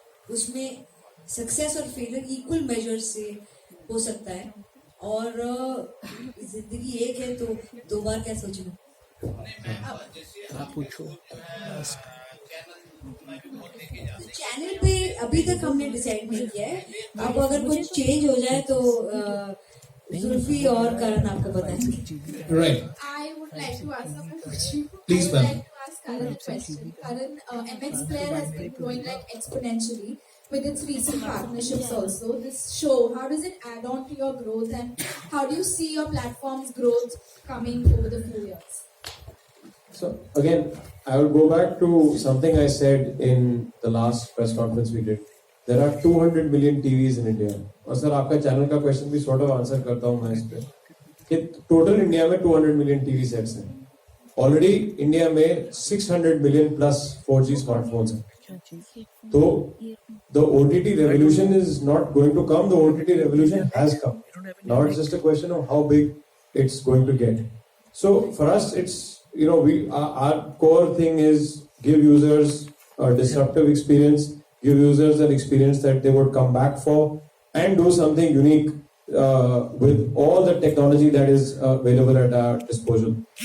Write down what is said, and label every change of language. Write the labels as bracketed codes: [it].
[hi] उसमें सक्सेस और failure equal major से हो सकता है, और जिंदगी एक है तो 2 बार क्या सोचना। आप पूछो। चैनल पे अभी तक हमने डिसाइड नहीं किया है, अब अगर कुछ चेंज हो जाए तो जुल्फी और करण आपको बताएंगे। [en] Right. I would like to ask a question. Please, I would ma'am. like to ask Karan a question. Karan, MX Player has been growing like exponentially with its recent partnerships also. This show, how does it add on to your growth, and how do you see your platform's growth coming over the few years? So again, I will go back to something I said in the last press conference we did. There are 200 million TVs in India. [hi] और sir आपका channel का question भी [en] sort of [hi] answer करता हूँ मैं इस पे, कि टोटल इंडिया में 200 मिलियन टीवी सेट्स हैं। ऑलरेडी इंडिया में 600 मिलियन प्लस 4G स्मार्टफोन्स हैं। [en] तो the OTT revolution is not going to come. The OTT revolution has come. Now it's just a question of how big it's going to get. So for us, it's, you know, our core thing is give users a disruptive experience, give users an experience that they would come back for, and do something unique with all the technology that is available at our disposal.